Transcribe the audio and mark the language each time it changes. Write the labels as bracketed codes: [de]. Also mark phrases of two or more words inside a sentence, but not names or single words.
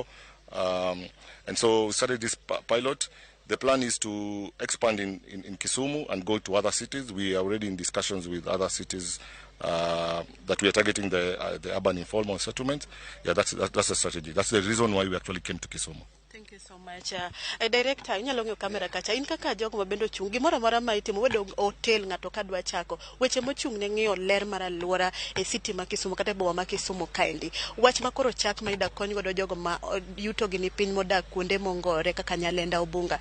[en] And so we started this pilot. The plan is to expand in Kisumu and go to other cities. We are already in discussions with other cities that we are targeting the urban informal settlement. Yeah, that's the strategy. That's the reason why we actually came to Kisumu. Thank you so much. [luo] Director, inyalo ng'yo kamera kacha. In kaka jogo mabendo chung gimoro amora ma itimo wedo hotel ng'ato ka dwa chako. Weche mochung ne ng'iyo ler mar alwora e city ma Kisumu kata boma ma Kisumu kaendi. Wach makoro chak ma ida kony godo jogo ma yuto gi ni piny modak kuonde mongore kaka Nyalenda Obunga.